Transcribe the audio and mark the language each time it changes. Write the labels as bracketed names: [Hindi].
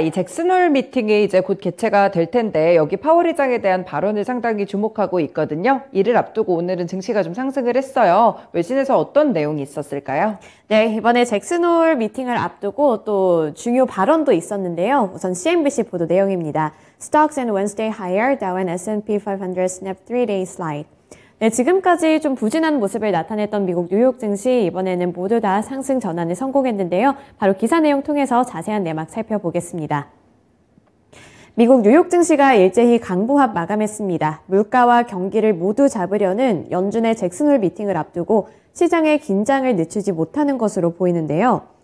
[Korean] 이 잭슨홀 미팅이 이제 곧 개최가 될 텐데 여기 파월 의장에 대한 발언을 상당히 주목하고 있거든요. 이를 앞두고 오늘은 증시가 좀 상승을 했어요. 외신에서 어떤 내용이 있었을까요? 네, 이번에 잭슨홀 미팅을 앞두고 또 중요 발언도 있었는데요. 우선 CNBC 보도 내용입니다. [English] Stocks and Wednesday higher, Dow and S&P 500 snap 3-day slide. [Korean] 네, 지금까지 좀 부진한 모습을 나타냈던 미국 뉴욕 증시 이번에는 모두 다 상승 전환에 성공했는데요. 바로 기사 내용 통해서 자세한 내막 살펴보겠습니다. 미국 뉴욕 증시가 일제히 강보합 마감했습니다. 물가와 경기를 모두 잡으려는 연준의 잭슨홀 미팅을 앞두고 시장의 긴장을 늦추지 못하는 것으로 보이는데요.